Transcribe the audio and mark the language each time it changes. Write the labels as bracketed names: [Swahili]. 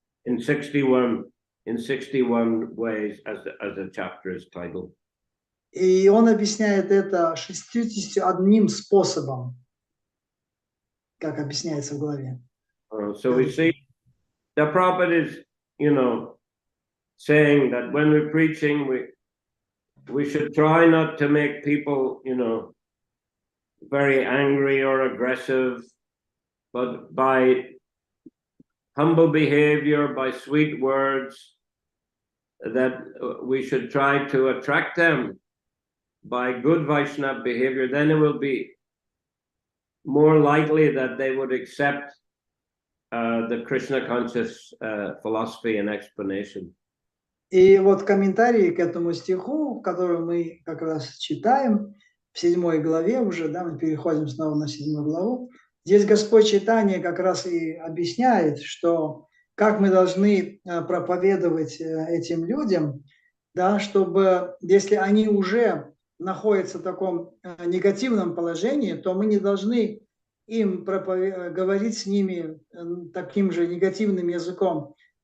[English] In 61 ways, as the chapter is titled. [Russian] И он объясняет это 61 способом, как объясняется в главе. [English] So we see the Prabhupada is, saying that when we're preaching, we should try not to make people, very angry or aggressive, but by humble behavior, by sweet words, that we should try to attract them by good Vaishnava behavior. Then it will be more likely that they would accept the Krishna conscious philosophy and explanation. [Russian] И вот комментарии к этому стиху, который мы как раз читаем в 7 главе уже, да, мы переходим снова на 7 главу. Здесь Господь Чайтанья как раз и объясняет, что как мы должны проповедовать этим людям, да, чтобы если они уже находятся в таком негативном положении, то мы не должны им говорить с ними таким же негативным языком.